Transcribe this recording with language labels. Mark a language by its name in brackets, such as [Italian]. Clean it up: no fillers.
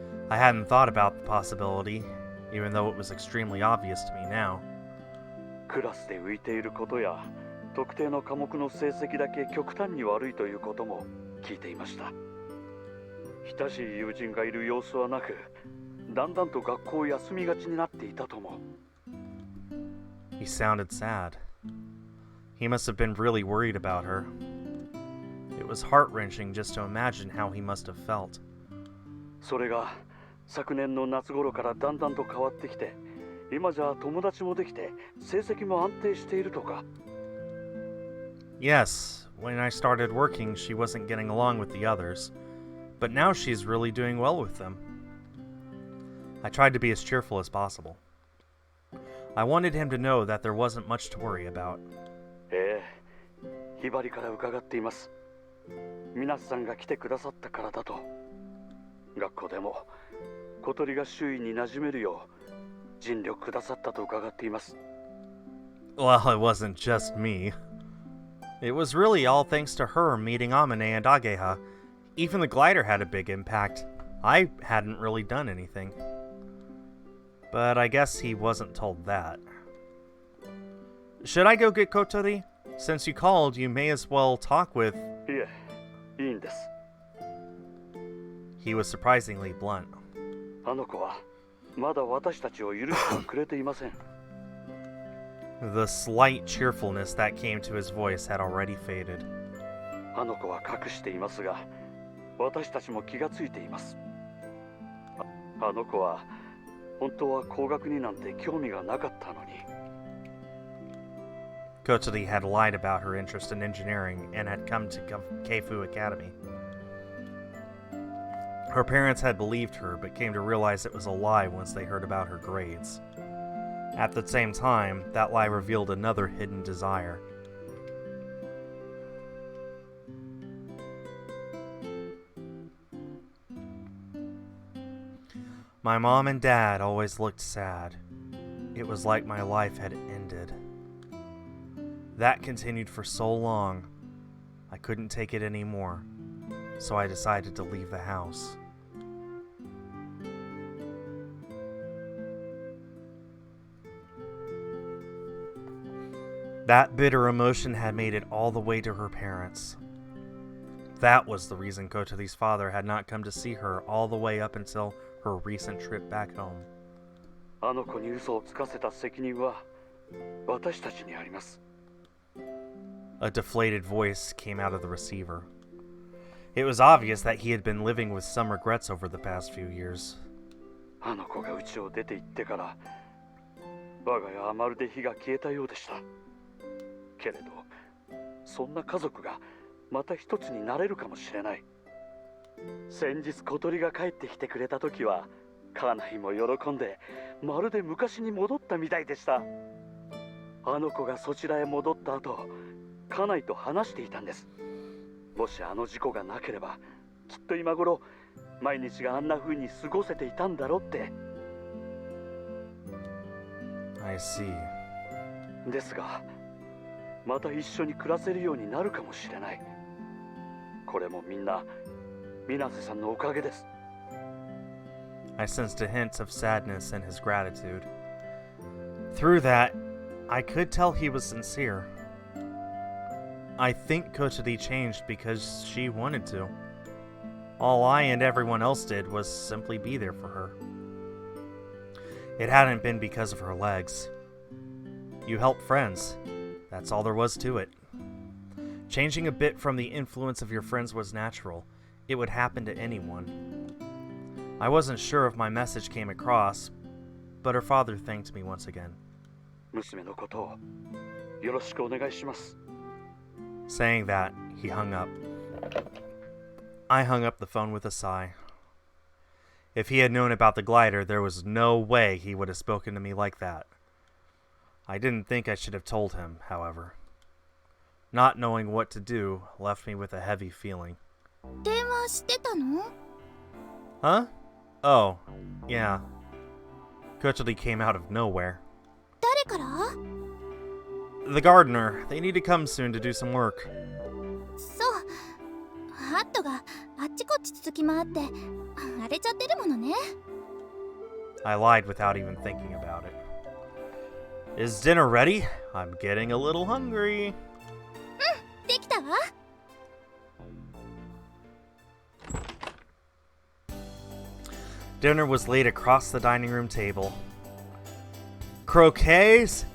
[English] I hadn't thought about the possibility, even though it was extremely obvious to me now. [Japanese] クラスで浮いていることや特定の科目の成績だけ極端に悪いということも聞いていました。親しい友人がいる様子はなく、だんだんと学校を休みがちになっていたとも。 [English] He sounded sad. He must have been really worried about her. It was heart-wrenching just to imagine how he must have felt. [Japanese] それが昨年の夏頃からだんだんと変わってきて、今じゃ友達もできて成績も安定しているとか。 [English] Yes, when I started working, she wasn't getting along with the others, but now she's really doing well with them. I tried to be as cheerful as possible. I wanted him to know that there wasn't much to worry about. [Japanese] ええ、ひばりから伺っています。皆さんが来てくださったからだと。学校でも小鳥が周囲に馴染めるよう尽力くださったと伺っています。 [English] Well, it wasn't just me. It was really all thanks to her meeting Amane and Ageha. Even the glider had a big impact. I hadn't really done anything. But I guess he wasn't told that. Should I go get Kotori? Since you called, you may as well talk with... [Japanese] いえ、いいんです。 [English] He was surprisingly blunt. [Japanese] あの子はまだ私たちを許してくれていません。 [English] The slight cheerfulness that came to his voice had already faded. [Japanese] あの子は隠していますが、私たちも気がついています。あの子は本当は工学になんて興味がなかったのに。 [English] Kotori had lied about her interest in engineering and had come to Keifu Academy. Her parents had believed her, but came to realize it was a lie once they heard about her grades. At the same time, that lie revealed another hidden desire. My mom and dad always looked sad. It was like my life had ended. That continued for so long, I couldn't take it anymore, so I decided to leave the house. That bitter emotion had made it all the way to her parents. That was the reason Kotori's father had not come to see her all the way up until her recent trip back home. [Japanese] あの子に嘘をつかせた責任は私たちにあります。 [English] A deflated voice came out of the receiver. It was obvious that he had been living with some regrets over the past few years. [Japanese] あの子が家を出て行ってから、我が家はまるで火が消えたようでした。けれど、そんな家族がまた一つになれるかもしれない。先日小鳥が帰ってきてくれた時は、家内も喜んで、まるで昔に戻ったみたいでした。あの子がそちらへ戻った後、家内と話していたんです。もしあの事故がなければ、きっと今頃毎日があんな風に過ごせていたんだろうって。 [English] I see. [Japanese] ですが、また一緒に暮らせるようになるかもしれない。これもみんな水瀬さんのおかげです。 [English] I sensed a hint of sadness in his gratitude. Through that, I could tell he was sincere. I think Kotori changed because she wanted to. All I and everyone else did was simply be there for her. It hadn't been because of her legs. You help friends. That's all there was to it. Changing a bit from the influence of your friends was natural. It would happen to anyone. I wasn't sure if my message came across, but her father thanked me once again. [Japanese] 娘のことをよろしくお願いします。 [English] Saying that, he hung up. I hung up the phone with a sigh. If he had known about the glider, there was no way he would have spoken to me like that. I didn't think I should have told him, however. Not knowing what to do left me with a heavy feeling. [Japanese] 電話してたの？ [English] Huh? Oh, yeah. Kotori came out of nowhere. [Japanese] 誰から？ [English] The gardener. They need to come soon to do some work. [Japanese] そう。ハットがあっちこっち続き回って荒れちゃってるものね。 [English] I lied without even thinking about it. Is dinner ready? I'm getting a little hungry. [Japanese] できたわ。 [English] Dinner was laid across the dining room table. Croquets?